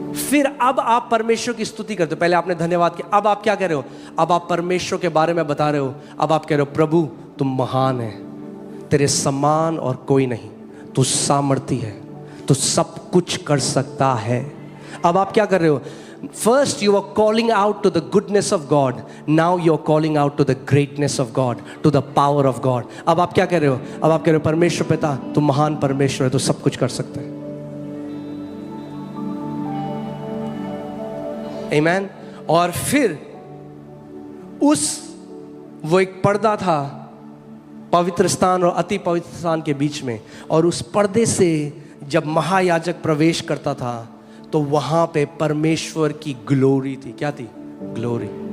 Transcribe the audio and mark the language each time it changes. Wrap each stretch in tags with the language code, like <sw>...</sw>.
<hi>फिर अब आप परमेश्वर की स्तुति करते हो। पहले आपने धन्यवाद किया, अब आप क्या कह रहे हो? अब आप परमेश्वर के बारे में बता रहे हो। अब आप कह रहे हो, प्रभु तुम महान है, तेरे समान और कोई नहीं, तू सामर्थी है, तू सब कुछ कर सकता है। अब आप क्या कर रहे हो?</hi> <en>First you are calling out to the goodness of God. Now you are calling out to the greatness of God, to the power of God.</en> <hi>अब आप क्या कह रहे हो? अब आप कह रहे हो, परमेश्वर पिता तू महान परमेश्वर है, तू सब कुछ कर सकता है।</hi> <en>Amen.</en> <hi>और फिर वो एक पर्दा था पवित्र स्थान और अति पवित्र स्थान के बीच में, और उस पर्दे से जब महायाजक प्रवेश करता था तो वहां पे परमेश्वर की ग्लोरी थी। क्या थी? ग्लोरी।</hi>